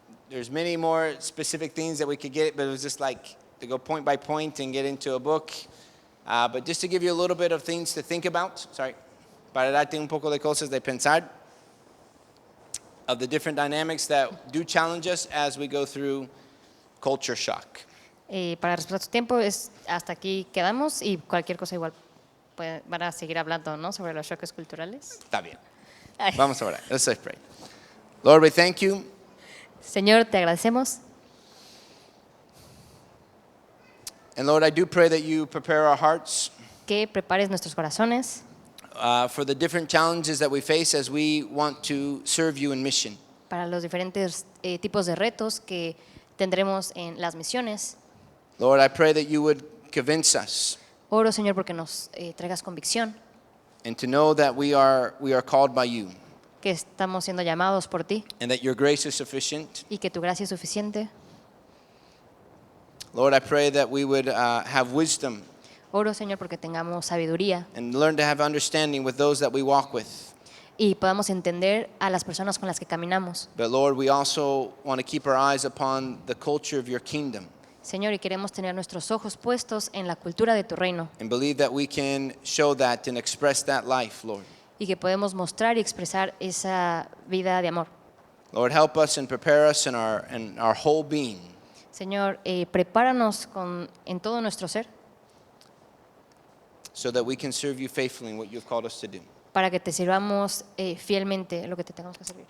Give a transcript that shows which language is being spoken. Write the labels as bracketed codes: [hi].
[en] There's many more specific things that we could get, but it was just like to go point by point and get into a book. But just to give you a little bit of things to think about, [es] para darte un poco de cosas de pensar, [en] of the different dynamics that do challenge us as we go through culture shock. [es] Para respetar su tiempo, hasta aquí quedamos y cualquier cosa igual van a seguir hablando, ¿no? Sobre los choques culturales. Está bien. Ay. Vamos a orar. [en] Let's pray. Lord, we thank you. [es] Señor, te agradecemos. [en] And Lord, I do pray that you prepare our hearts [es] que prepares nuestros corazones [en] for the different challenges that we face as we want to serve you in mission. [es] para los diferentes tipos de retos que tendremos en las misiones. [en] Lord, I pray that you would convince us [es] Oro, Señor, porque nos traigas convicción, [en] and to know that we are called by you [es] que estamos siendo llamados por ti [en] and that your grace is sufficient. [es] y que tu gracia es suficiente. [en] Lord, I pray that we would have wisdom [es] Oro, Señor, porque tengamos sabiduría [en] and learn to have understanding with those that we walk with. [es] y podamos entender a las personas con las que caminamos. [en] But Lord, we also want to keep our eyes upon the culture of your kingdom [es] Señor, y queremos tener nuestros ojos puestos en la cultura de tu reino [en] and believe that we can show that and express that life, Lord. [es] y que podemos mostrar y expresar esa vida de amor. [en] Lord, help us and prepare us in our whole being [es] Señor, prepáranos en todo nuestro ser [en] so that we can serve you faithfully in what you have called us to do. [es] para que te sirvamos fielmente lo que te tengamos que servir.